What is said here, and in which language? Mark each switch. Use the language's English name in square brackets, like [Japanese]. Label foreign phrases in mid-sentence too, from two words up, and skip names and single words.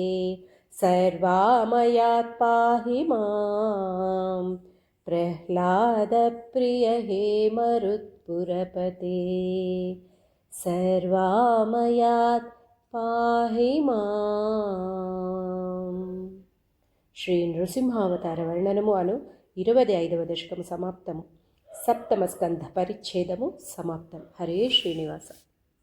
[Sanskrit] सर्वामयात् पाहि माम् प्रह्लादप्रिय हे मरुत्पुरपते सर्वामयात् पाहि माम्. [Telugu] శ్రీ నృసింహావతార వర్ణనము అను 25వ దశకము సమాప్తము. సప్తమ స్కంధ పరిచ్ఛేదము సమాప్తం. హరే శ్రీనివాస.